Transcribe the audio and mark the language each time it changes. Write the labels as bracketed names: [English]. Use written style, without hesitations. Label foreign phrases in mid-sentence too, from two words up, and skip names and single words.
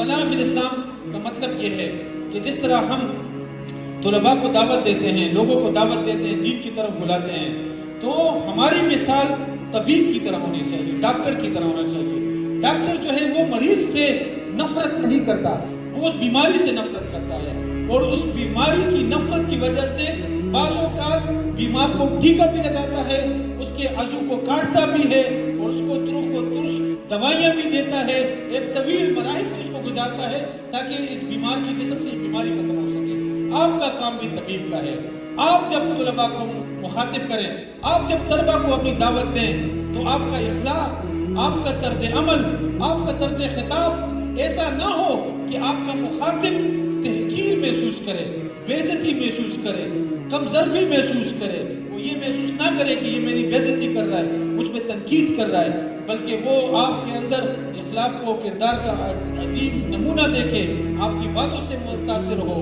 [Urdu] فنا فی الاسلام کا مطلب یہ ہے کہ جس طرح ہم طلباء کو دعوت دیتے ہیں، لوگوں کو دعوت دیتے ہیں، دین کی طرف بلاتے ہیں، تو ہماری مثال طبیب کی طرح ہونی چاہیے، ڈاکٹر کی طرح ہونا چاہیے۔ ڈاکٹر جو ہے وہ مریض سے نفرت نہیں کرتا، وہ اس بیماری سے نفرت کرتا ہے، اور اس بیماری کی نفرت کی وجہ سے بعض اوقات بیمار کو ٹیکا بھی لگاتا ہے، اس کے عضو کو کاٹتا بھی ہے، اور اس کو ترخ و ترش دوائیاں بھی دیتا ہے، ایک طویل مراحل سے اس کو گزارتا ہے تاکہ اس بیمار کی جسم سے بیماری ختم ہو سکے۔ آپ کا کام بھی طبیب کا ہے۔ آپ جب طلباء کو مخاطب کریں، آپ جب طلباء کو اپنی دعوت دیں تو آپ کا اخلاق، آپ کا طرز عمل، آپ کا طرز خطاب ایسا نہ ہو کہ آپ کا مخاطب تحقیر محسوس کرے، بے عزتی محسوس کرے، کم ظرفی محسوس کرے، وہ یہ محسوس نہ کرے کہ یہ میری بے عزتی کر رہا ہے، مجھ پہ تنقید کر رہا ہے، بلکہ وہ آپ کے اندر اخلاق کو، کردار کا عظیم نمونہ دیکھے، آپ کی باتوں سے متاثر ہو۔